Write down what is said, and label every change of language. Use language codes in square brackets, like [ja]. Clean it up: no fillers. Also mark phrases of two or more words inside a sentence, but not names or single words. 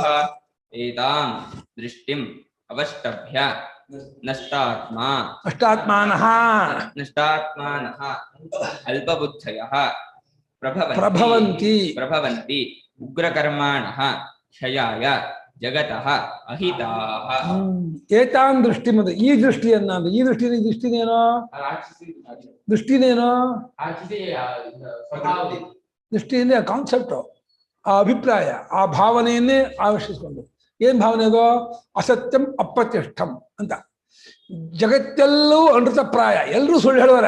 [sa] एतां दृष्टिम् अवष्टभ्य नष्टात्मानः अल्पबुद्धयः प्रभवन्ति उग्रकर्माणः क्षयाय जगतः अहिताः। एतां दृष्टिमद [kn] ಈ ದೃಷ್ಟಿಯನ್ನ ಈ ದೃಷ್ಟಿನೇನೋ ದೃಷ್ಟಿಯಿಂದ ಕಾನ್ಸೆಪ್ಟ್ ಆ ಅಭಿಪ್ರಾಯ ಆ ಭಾವನೆಯನ್ನೇ ಆವಿಷ್ಕರಿಸಿಕೊಂಡು ಏನ್ ಭಾವನೆ ಅದು [sa] ಅಸತ್ಯಂ ಅಪ್ರತಿಷ್ಠಂ [kn] ಅಂತ. ಜಗತ್ತೆಲ್ಲೂ ಅನೃತಪ್ರಾಯ, ಎಲ್ಲರೂ ಸುಳ್ಳು ಹೇಳುವರ.